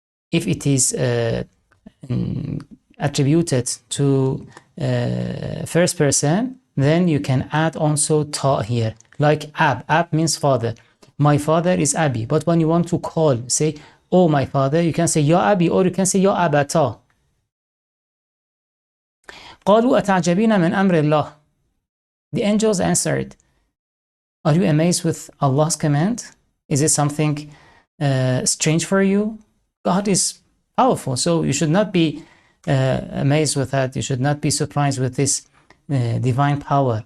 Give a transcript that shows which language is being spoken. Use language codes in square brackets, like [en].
[en] If it is attributed to first person, then you can add also ta here, like ab. Ab means father. My father is Abi. But when you want to call, say, oh my father, you can say Ya Abi, or you can say Ya Abata. [ar] قالوا أتعجبين من أمر الله. [en] The angels answered, are you amazed with Allah's command? Is it something strange for you? God is powerful, so you should not be amazed with that. You should not be surprised with this divine power.